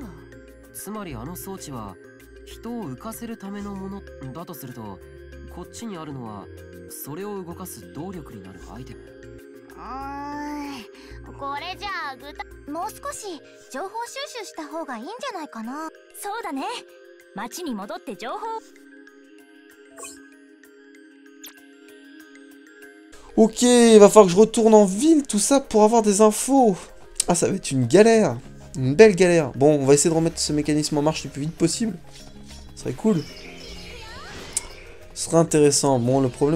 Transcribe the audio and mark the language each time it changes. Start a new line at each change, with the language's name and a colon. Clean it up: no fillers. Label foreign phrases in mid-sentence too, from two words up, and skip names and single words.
Japanese: つまりあの装置は人を浮かせるためのものだとすると、こっちにあるのはそれを動かす動力になるアイテム。これじゃあもう少し情報収集した方がいいんじゃないかな。そうだね。町に戻って情報。
French: Ok, il va falloir que je retourne en ville, tout ça, pour avoir des infos. Ah, ça va être une galère. Une belle galère. Bon, on va essayer de remettre ce mécanisme en marche le plus vite possible. Ce serait cool. Ce serait intéressant. Bon, le problème...